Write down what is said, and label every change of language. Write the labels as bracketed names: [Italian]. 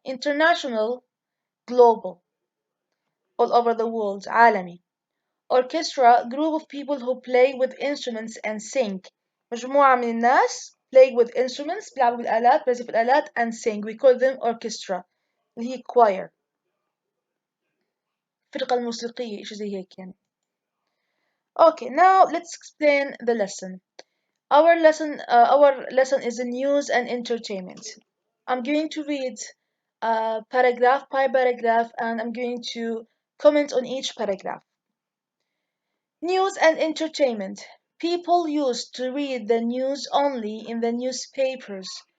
[English] International, global, all over the world, عالمي. Orchestra, group of people who play with instruments and sing. [Arabic] مجموعة من الناس [English] play with instruments [Arabic] بيلعبوا بالآلات بيعزفوا الآلات [English] and sing. We call them orchestra [Arabic] اللي هي [English] choir. [Arabic] الفرقة الموسيقية إيش زي هيك يعني. [English] Okay, now let's explain the lesson. Our lesson is the news and entertainment. I'm going to read paragraph by paragraph and I'm going to comment on each paragraph. News and entertainment. People used to read the news only in the newspapers.